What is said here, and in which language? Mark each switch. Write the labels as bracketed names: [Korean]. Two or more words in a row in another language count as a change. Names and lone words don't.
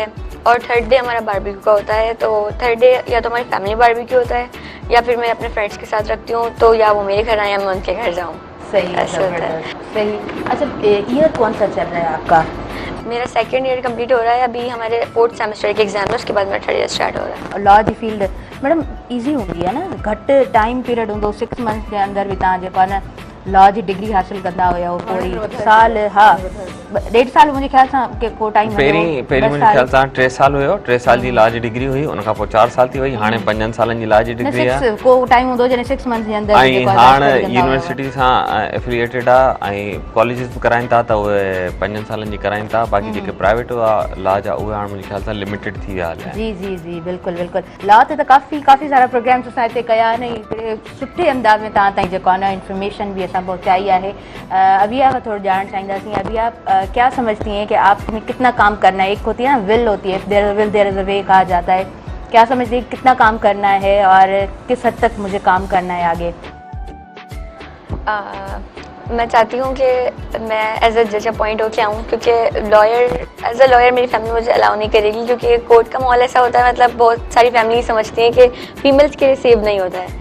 [Hindi] और [English] third day [Hindi] हमारा बारबेक्यू का होता है। तो [English] third day [Hindi] या तो हमारी [English] family barbecue [Hindi] होता है या फिर मैं अपने फ्रेंड्स के साथ रखती हूँ, तो या वो मेरे घर आए या मैं उनके घर जाऊँ। सही, ऐसा होता है। सही। अच्छा, ईयर कौन सा चल रहा है आपका? मेरा [English] second year [Hindi] कंप्लीट हो रहा है, अभी हमारे 4th सेमेस्टर के एग्जाम है, उसके बाद मेरा [English] 3rd year start [Hindi] हो रहा है। [Sindhi] लॉ जी फील्ड मैडम ईज़ी हूंदी आहे न, घटि [English] time period [Sindhi] हूंदो, 6 मंथ्स जे अंदरि बि तव्हां जेको आहे न लॉ जी डिग्री हासिल कंदा हुया, पूरी साल, हा 1.5 साल मुंहिंजे ख़्याल सां के को टाइम पहिरीं मुंहिंजे ख़्याल सां 3 साल हुयो, 3 साल जी लॉ जी डिग्री हुई, उन खां पोइ 4 साल थी वई, हाणे 5 सालनि जी लॉ जी डिग्री आहे। को टाइम हूंदो जॾहिं 6 मंथ्स जे अंदरि ऐं हाणे यूनिवर्सिटी सां एफिलिएटेड आहे ऐं कॉलेजिस बि कराइनि था त उहे 5 सालनि जी कराइनि था। बाक़ी जेके प्राइवेट लॉ जा उहे हाणे मुंहिंजे ख़्याल सां लिमिटेड थी विया हलिया। जी जी जी बिल्कुलु बिल्कुलु। लॉ ते त काफ़ी सारा प्रोग्राम्स असां हिते कया आहिनि, सुठे अंदाज़ में तव्हां ताईं जेको आहे न इंफॉर्मेशन भी असां पहुंचाई है। [Hindi] अभिया का थोड़ा जानना चाहेंगे, अभिया क्या समझती हैं कि आप में कितना काम करना है? एक होती है ना विल होती है, [English] there will there is a way [Hindi] कहा जाता है। क्या समझती हैं कितना काम करना है और किस हद तक मुझे काम करना है आगे? मैं चाहती हूँ कि मैं [English] as a judge [Hindi] अपॉइंट होके आऊँ, क्योंकि [English] as a lawyer [Hindi] मेरी फैमिली मुझे अलाउ नहीं करेगी, क्योंकि कोर्ट का माहौल ऐसा होता है, मतलब बहुत सारी फैमिली समझती हैं कि फीमेल्स के लिए सेफ नहीं होता है।